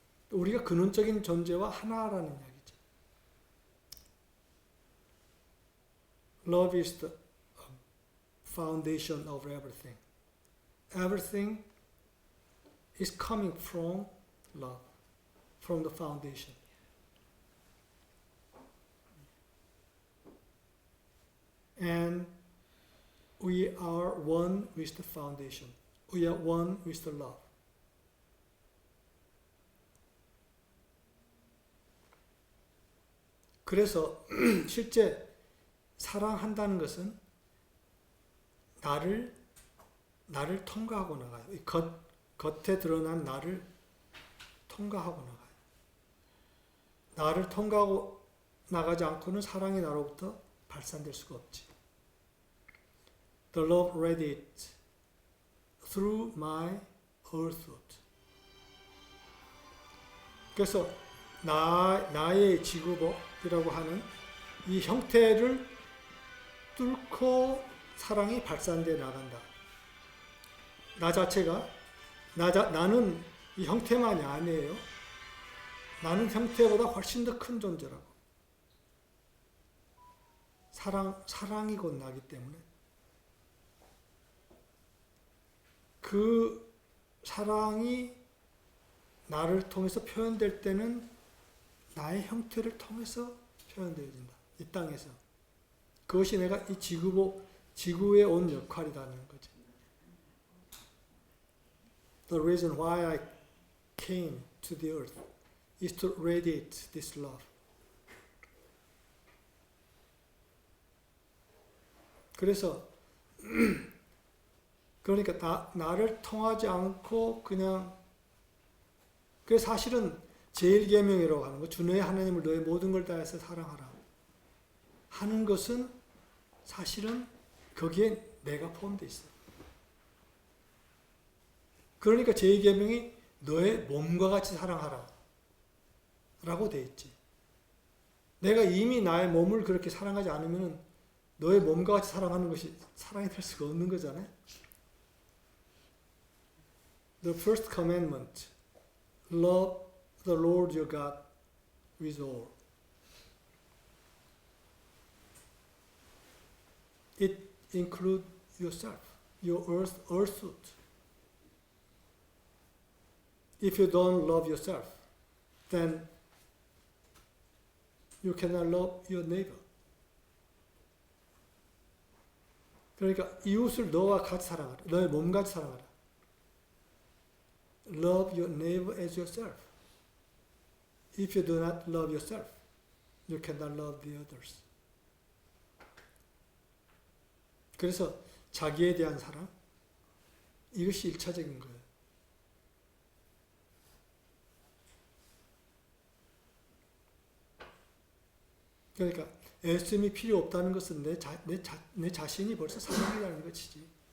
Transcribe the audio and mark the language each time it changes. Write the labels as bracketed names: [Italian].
[Korean] 우리가 근원적인 존재와 하나라는 이야기죠. [English] Love is the foundation of everything. Everything is coming from love, from the foundation. And we are one with the foundation. We are one with the love. [Korean] 그래서 실제 사랑한다는 것은 나를 통과하고 나가요. 겉에 드러난 나를 통과하고 나가요. 나를 통과하고 나가지 않고는 사랑이 나로부터 발산될 수가 없지. [English] The love radiates through my earthhood. [Korean] 그래서 나의 지구복이라고 하는 이 형태를 뚫고 사랑이 발산되어 나간다. 나 자체가 나는 이 형태만이 아니에요. 나는 형태보다 훨씬 더 큰 존재라고. 사랑이 곧 나기 때문에 그 사랑이 나를 통해서 표현될 때는 나의 형태를 통해서 표현되어진다. 이 땅에서. 그것이 내가 이 지구에 온 역할이라는 거죠. [English] The reason why I came to the earth is to radiate this love. [Korean] 그래서 그러니까 나를 통하지 않고 그냥 그래서 사실은 제1계명이라고 하는 거, 주 너의 하나님을 너의 모든 걸 다해서 사랑하라 하는 것은 사실은 거기에 내가 포함되어 있어요. 그러니까 제2계명이 너의 몸과 같이 사랑하라 라고 되어 있지. 내가 이미 나의 몸을 그렇게 사랑하지 않으면 너의 몸과 같이 사랑하는 것이 사랑이 될 수가 없는 거잖아요. [English] The first commandment, love the Lord your God with all. It includes yourself, your earthhood. If you don't love yourself, then you cannot love your neighbor. [Korean] 그러니까 이웃을 너와 같이 사랑하라. 너의 몸같이 사랑하라. [English] Love your neighbor as yourself. If you do not love yourself, you cannot love the others. [Korean] 그래서 자기에 대한 사랑, 이것이 1차적인 거예요. 그러니까 애씀이 필요 없다는 것은 내 자신이 벌써 사랑이라는 것이지.